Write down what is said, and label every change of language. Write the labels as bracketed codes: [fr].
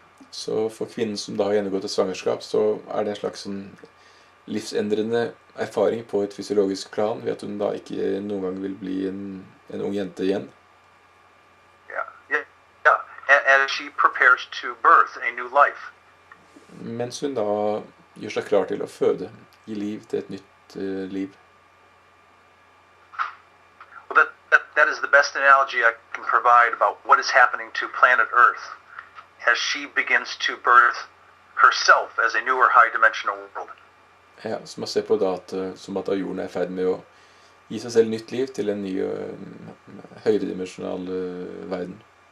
[no] Så for kvinnen som da har gjennomgått et svangerskap, så er det en slags livsendrende erfaring på et fysiologisk plan, ved at hun da ikke noen gang vil bli en ung jente igjen. [en] Yeah. As she prepares to birth a new life. [no] Mens hun da gjør seg klar til å føde, gi liv til et nytt liv. [en] Well, that is the best analogy I can provide about what is happening to planet Earth as she begins to birth herself as a newer high-dimensional world. [no] Ja, så man ser på da som at jorden er i ferd med å gi seg selv nytt liv til en ny høyere dimensjonal verden.